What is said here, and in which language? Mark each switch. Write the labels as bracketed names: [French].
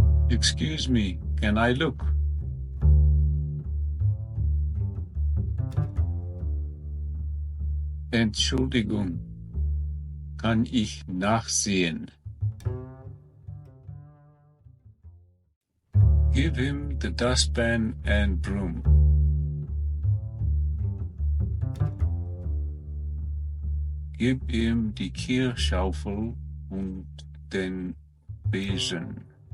[English] Excuse me, can I look? [German] Entschuldigung, kann ich nachsehen? [English] Give him the dustpan and broom. [German] Gib ihm die Kehrschaufel und den Besen.